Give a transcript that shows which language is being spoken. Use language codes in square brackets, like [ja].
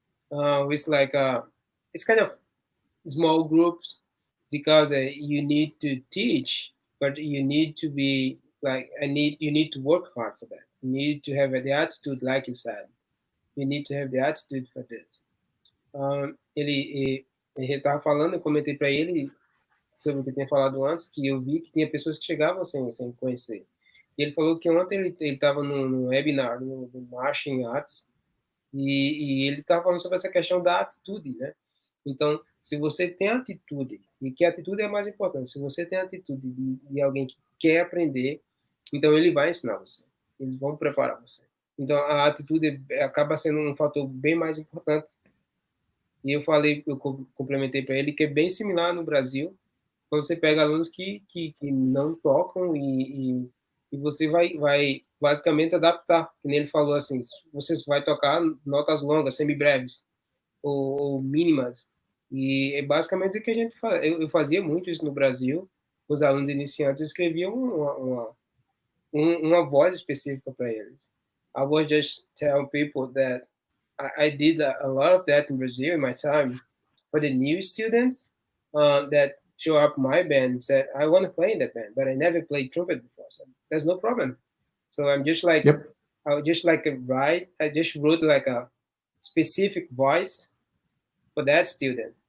[en] It's like it's kind of small groups because you need to teach, but you need to be like you need to work hard for that. You need to have the attitude, like you said. You need to have the attitude for this. [pt] Ele estava falando, eu comentei para ele sobre o que eu tinha falado antes, que eu vi que tinha pessoas que chegavam sem conhecer. E ele falou que ontem ele estava no webinar, no Marching Arts, e ele estava falando sobre essa questão da atitude, né? Então, se você tem atitude, e que a atitude é mais importante, se você tem atitude de alguém que quer aprender, então ele vai ensinar você, eles vão preparar você. Então, a atitude acaba sendo um fator bem mais importante. E eu complementei para ele que é bem similar no Brasil, quando você pega alunos que não tocam e você vai basicamente adaptar, como ele falou assim, você vai tocar notas longas, semibreves ou mínimas, e é basicamente o que a gente faz. Eu fazia muito isso no Brasil, os alunos iniciantes, eu escrevia uma voz específica para eles. [en] I would just tell people that I did a lot of that in Brazil in my time. For the new students that show up my band and said, I want to play in that band, but I never played trumpet before. So there's no problem. So I'm just like, Yep. I would just like write, I just wrote like a specific voice for that student.